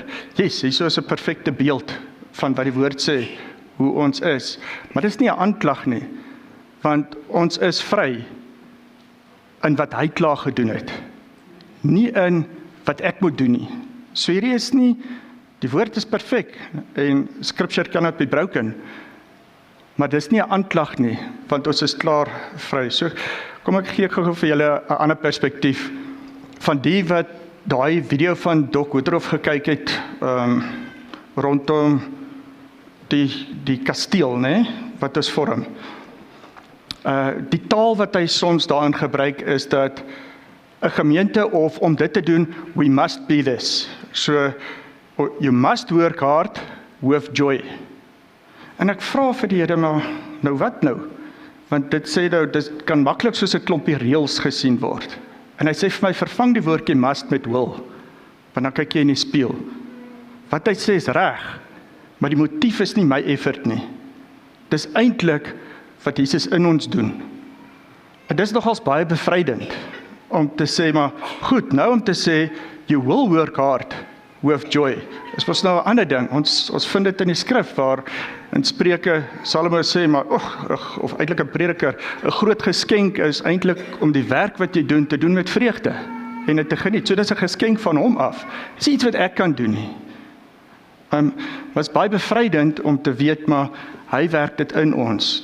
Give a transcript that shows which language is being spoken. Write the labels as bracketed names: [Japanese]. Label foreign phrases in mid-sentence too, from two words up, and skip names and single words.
[Afrikaans] Yes, hier is 'n perfekte beeld van wat die woord sê, hoe ons is. Maar dit is nie 'n aanklag nie, want ons is vry in wat hy klaar gedoen het. Nie in wat ek moet doen nie. So hierdie is nie Die woord is perfek en [English] scripture cannot be broken. [Afrikaans] Maar dis nie 'n aanklag nie, want ons is klaar vry. So kom ek gee gou vir julle 'n ander perspektief van die wat daai video van Doc Woodruff gekyk het rondom die kasteel, né, wat ons vorm. Die taal wat hy soms daarin gebruik is dat 'n gemeente of om dit te doen, [English] we must be this. So you must work hard with joy. [Afrikaans] En ek vra vir die Here, maar nou wat nou? Want dit sê nou, dit kan maklik soos 'n klompie reëls gesien word. En hy sê vir my, vervang die woordjie must met will, want dan kyk jy in die spieël. Wat hy sê is reg, maar die motief is nie my effort nie. Dis eintlik wat Jesus in ons doen. En dis nogals baie bevrydend, om te sê, maar goed, nou om te sê, [English] you will work hard with joy. [Afrikaans] Dis mos nou 'n ander ding, ons vind dit in die skrif, waar in Spreuke Salomo sê, maar of eintlik 'n prediker, 'n groot geskenk is eintlik om die werk wat jy doen, te doen met vreugde, en dit te geniet. So dis 'n geskenk van hom af. Dis iets wat ek kan doen nie. Was baie bevrydend om te weet, maar hy werk dit in ons.